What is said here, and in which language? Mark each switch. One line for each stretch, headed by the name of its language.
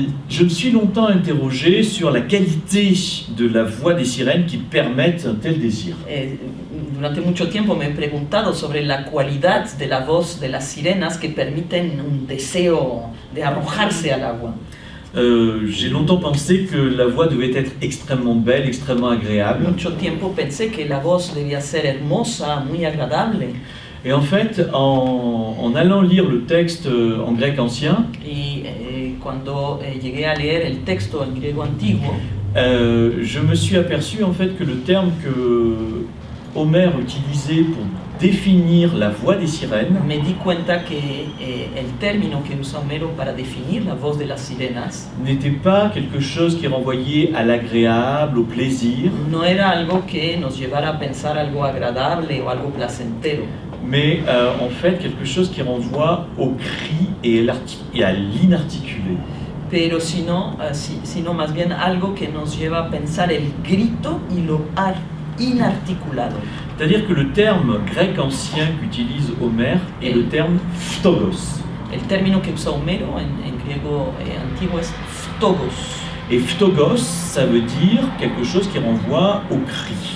French: Je me suis longtemps interrogé sur la qualité de la voix des sirènes qui permettent un tel désir.
Spanish: Durante mucho tiempo me he preguntado sobre la cualidad de la voz de las sirenas que permiten un deseo de arrojarse al agua.
French: J'ai longtemps pensé que la voix devait être extrêmement belle, extrêmement agréable.
Spanish: Mucho tiempo pensé que la voz debía ser hermosa, muy agradable.
French: Et en fait, en allant lire le texte en grec ancien,
Spanish: Y cuando llegué a leer el texto en griego antiguo,
French: je me suis aperçu en fait que le terme que Homère utilisait pour définir la voix des sirènes
Spanish: me di cuenta que el término que usa Homero para definir la voz de las sirenas
French: n'était pas quelque chose qui renvoyait à l'agréable, au plaisir,
Spanish: no era algo que nos llevara a pensar algo agradable o algo placentero,
French: mais en fait quelque chose qui renvoie au cri et à l'inarticulé.
Spanish: pero sino más bien algo que nos lleva a pensar el grito y lo inarticulado.
French: C'est-à-dire que le terme grec ancien qu'utilise Homère est le terme phtogos.
Spanish: El término que usa Homero en griego antiguo es phtogos.
French: Et phtogos, ça veut dire quelque chose qui renvoie au cri.